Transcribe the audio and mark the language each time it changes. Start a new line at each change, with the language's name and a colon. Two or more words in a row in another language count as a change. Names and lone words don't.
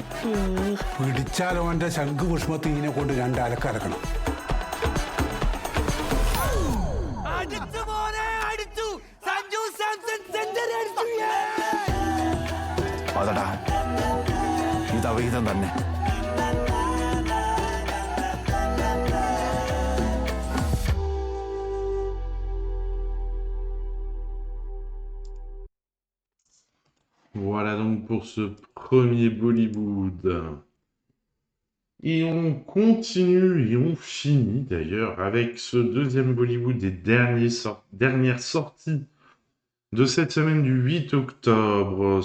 Malayalam: പിടിച്ചാലോ അവന്റെ ശംഖുപുഷ്പത്തിനെ കൊണ്ട് 2 അലക്കലക്കണം അതടാ ഇത് അവിഹിതം തന്നെ
French: Voilà donc pour ce premier Bollywood. Et on continue et on finit d'ailleurs avec ce deuxième Bollywood des dernières sorties de cette semaine du 8 octobre.